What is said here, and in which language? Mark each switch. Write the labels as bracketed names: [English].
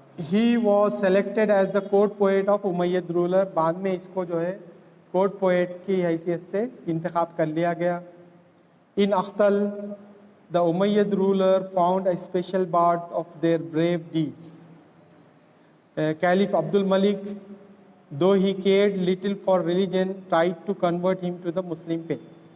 [English] He was selected as the court poet of Umayyad ruler. [Urdu] بعد میں اس کو جو ہے کورٹ پوئٹ کی حیثیت سے انتخاب کر لیا گیا. [English] In Akhtal, the Umayyad ruler found a special part of their brave deeds. Caliph Abdul Malik, though he cared little for religion, tried to convert him to the Muslim faith.